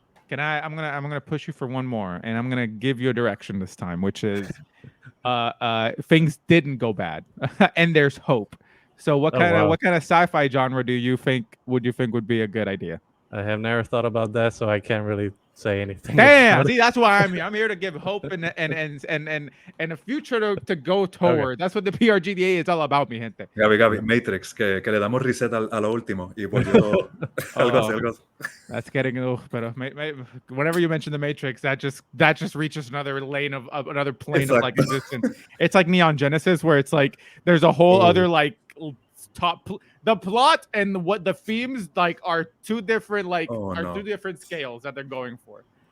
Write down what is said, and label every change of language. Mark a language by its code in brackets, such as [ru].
[en] I'm gonna push you for one more, and I'm gonna give you a direction this time, which is things didn't go bad, and there's hope. So what kind of sci-fi genre would you think would be a good idea? I have never thought about that, so I can't really say anything. Damn, see, that's why I'm here. I'm here to give hope and a future to go toward. Okay. That's what the PRGDA is all about, [es] mi gente. Gaby, Matrix, que le damos reset a lo último y volvió todo. algo así. [en] That's getting but whenever you mention the Matrix, that just reaches another lane of another plane of like existence. It's like Neon Genesis, where it's like there's a whole other like the plot and what the themes like are two different two different scales that they're going for.